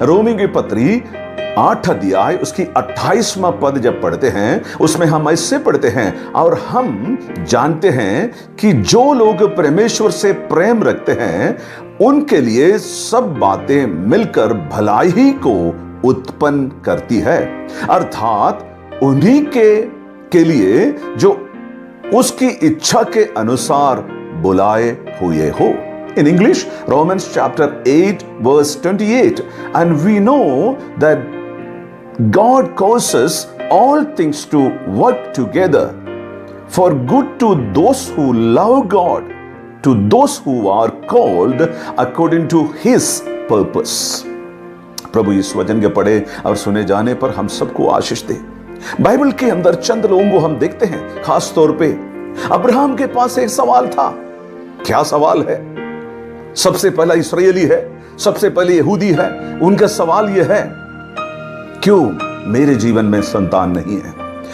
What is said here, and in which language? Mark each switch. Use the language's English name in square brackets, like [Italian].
[Hindi] रोमी की पत्री 8 अध्याय उसकी 28वां पद जब पढ़ते हैं, उसमें हम ऐसे पढ़ते हैं, और हम जानते हैं कि जो लोग परमेश्वर से प्रेम रखते हैं उनके लिए सब बातें मिलकर भलाई ही को उत्पन्न करती है, अर्थात उन्हीं के लिए जो उसकी इच्छा के अनुसार बुलाए हुए हो। [English] In English, Romans chapter 8 verse 28, and we know that God causes all things to work together for good to those who love God, to those who are called according to His purpose. [Hindi] प्रभु इस वचन के पढ़े और सुने जाने पर हम सबको आशीष दे। बाइबल के अंदर चंद लोगों को हम देखते हैं, खास तौर पे अब्राहम के पास एक सवाल था। क्या सवाल है? सबसे पहला इस्राएली है, सबसे पहले यहूदी है। उनका सवाल यह है, क्यों मेरे जीवन में संतान नहीं है?